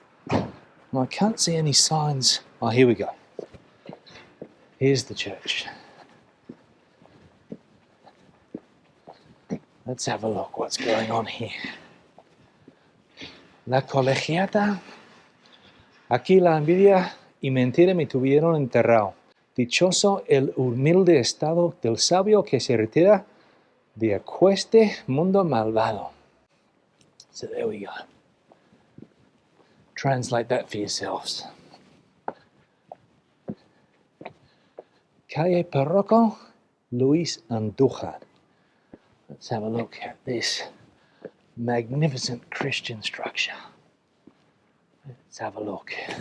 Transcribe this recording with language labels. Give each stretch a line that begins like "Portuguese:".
English: And I can't see any signs. Oh, here we go. Here's the church. Let's have a look what's going on here.
Spanish: La colegiata. Aquí la envidia y mentira me tuvieron enterrado. Dichoso el humilde estado del sabio que se retira de aqueste mundo malvado.
English: So there we go. Translate that for yourselves. Calle Parroco Luis Andújar. Let's have a look at this magnificent Christian structure. Let's have a look.